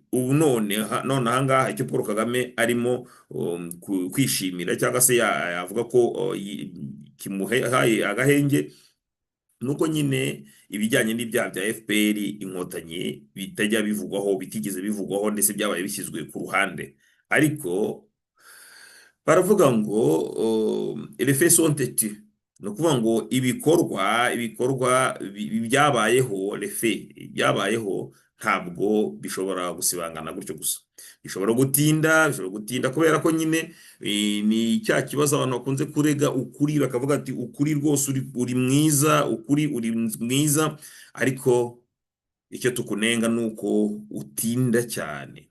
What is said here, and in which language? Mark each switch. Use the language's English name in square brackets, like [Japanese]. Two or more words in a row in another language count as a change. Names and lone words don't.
[Kinyarwanda] Ubu none ahangaha icyo Paul Kagame arimo kwishimira cyangwa se yavuga ko kimuhaye agahenge, nuko nyine ibijyanye n'ibyaha bya FPR inkotanyi bitigeze bivugwaho ndetse byabaye bishyizwe ku ruhande. Ariko baravuga ngo [French] les faits sont têtus. [Kinyarwanda] Ni ukuvuga ngo ibikorwa byabayeho, [French] les faits [Kinyarwanda] byabayeho, ntabwo bishobora gusibangana gutyo gusa. Bishobora gutinda kubera ko nyine ni cya kibazo abantu bakunze kurega ukuri, bakavuga ati ukuri rwose uri mwiza, ariko icyo tukunenga nuko utinda cyane.